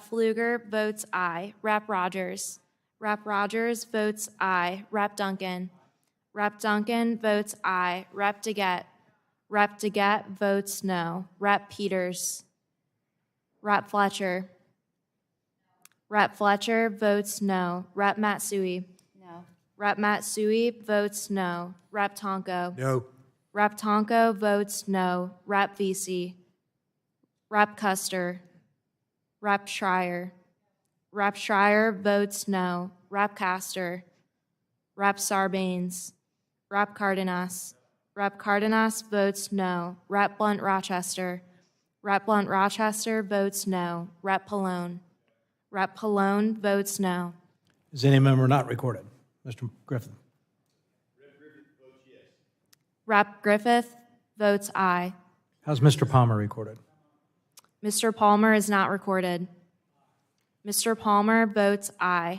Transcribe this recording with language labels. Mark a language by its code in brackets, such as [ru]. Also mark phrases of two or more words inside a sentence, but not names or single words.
[en] Pfluger votes aye. Rep. Rogers. Rep. Rogers votes aye. Rep. Duncan. Rep. Duncan votes aye. Rep. DeGette. Rep. DeGette votes no. Rep. Peters. Rep. Fletcher. Rep. Fletcher votes no. Rep. Matsui. No. Rep. Matsui votes no. Rep. Tonko. No. Rep. Tonko votes no. Rep. VC. Rep. Custer. Rep. Schreier. Rep. Schreier votes no. Rep. Castor. Rep. Sarbanes. Rep. Cardenas. Rep. Cardenas votes no. Rep. Blunt Rochester. Rep. Blunt Rochester votes no. Rep. Pallone. Rep. Pallone votes no. Is any member not recorded? Mr. Griffin. Rep. Griffith votes aye. How's Mr. Palmer recorded? Mr. Palmer is not recorded. Mr. Palmer votes aye.